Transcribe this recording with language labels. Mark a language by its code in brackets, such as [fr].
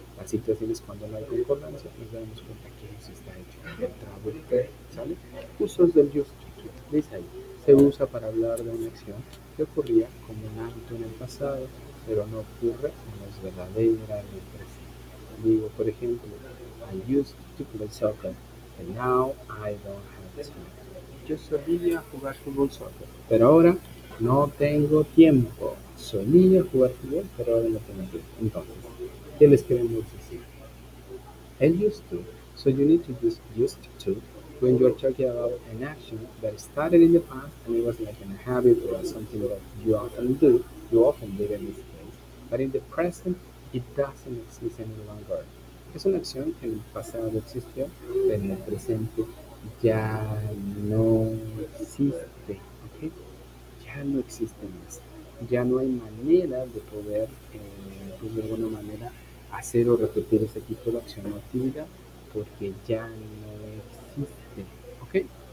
[es] La situación es cuando no hay concordancia, nos damos cuenta que eso está hecho. El traductor, ¿sale? Usos del just, dice ahí, se usa para hablar de una acción que ocurría como un hábito en el pasado, pero no ocurre o no es verdadera en el presente. Digo, por ejemplo, [en] I used to play soccer, and now I don't have time. [es] Yo solía jugar fútbol soccer, pero ahora no tengo tiempo. Solía jugar fútbol, pero ahora no tengo tiempo. Entonces, ¿qué les queremos decir? El used to. [en] So you need to use used to when you're talking about an action that started in the past and it was like a habit or something that you often do. You often did in this case. But in the present, it doesn't exist any longer. [es] Es una acción que en el pasado existió, pero en el presente ya no existe. ¿Ok? Ya no existe más. Ya no hay manera de poder, pues de alguna manera, hacer o repetir ese tipo de acción o actividad porque ya no existe. ¿Ok?